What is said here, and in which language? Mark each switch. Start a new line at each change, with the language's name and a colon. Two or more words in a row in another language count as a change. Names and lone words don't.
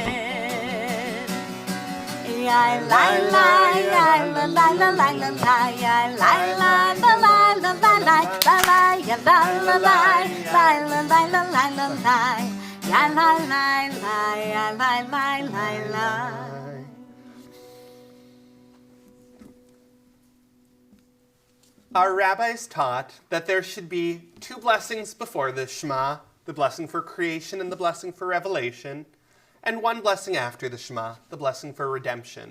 English: Yai lai lai, yai la lai la lai la lai, yai lai lai la lai la lai lai la lai, ya la la lai, lai la lai la lai la lai, yai lai lai lai, yai lai lai lai lai. Our rabbis taught that there should be two blessings before the Shema, the blessing for creation and the blessing for revelation, and one blessing after the Shema, the blessing for redemption.